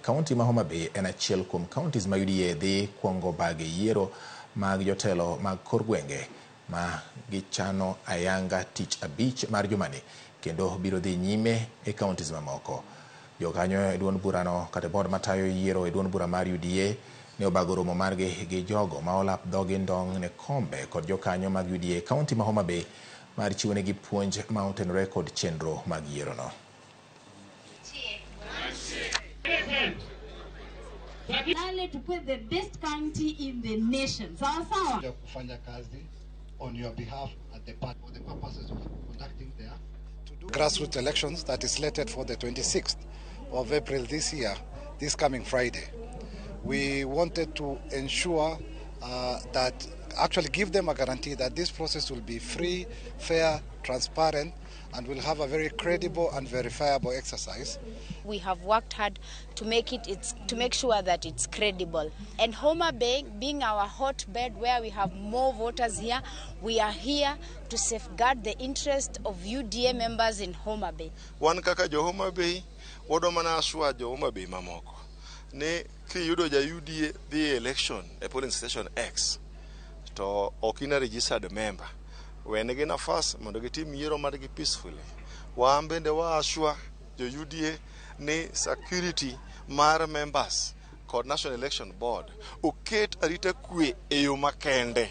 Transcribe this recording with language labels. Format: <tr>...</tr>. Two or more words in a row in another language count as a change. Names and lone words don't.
<luo>Kaonti ma Homabay en achiel kuom kaontis ma UDA dhi kuongo bag yiero mag jotelo mag kor gwenge ma gichano ayanga tich abich mar jumani kendo biro dhi nyime e kaontis mamoko. Jokanyo e duond burano kata board matayo yiero e duond bura mar UDA ne obago romo margi gi jogo ma olap dhogi ndong ne kombe kod jokanyo mag UDA kaonti ma Homabay mar chiwo negi puonj ma otenore kod chenro mag yiero no.</luo> <en>The best county in the nation. Sawa.</en> <sw>Kufanya kazi</sw> <en>on your behalf at the party for the purposes of conducting their grassroots elections that is slated for the 26th of April this year, this coming Friday. We wanted to ensure that actually give them a guarantee that this process will be free, fair, transparent, and will have a very credible and verifiable exercise. We have worked hard to make sure that it's credible. And Homabay, being our hotbed where we have more voters here, we are here to safeguard the interest of UDA members in Homabay.</en> <luo>Wan kaka jo Homabay, wado mana aswa jo Homabay mamoko. Ne kiyudo ja UDA</luo> <en>the election</en> <luo>e</luo> <en>polling station</en> <luo>X to okina</luo> <en>registered member.</en> <luo>Wenegi nafas mondo gitim yiero margi peacefully. Wan bende wa aswa jo UDA ne security mar members kod National Election Board oket arita kwe e yo makende.</luo>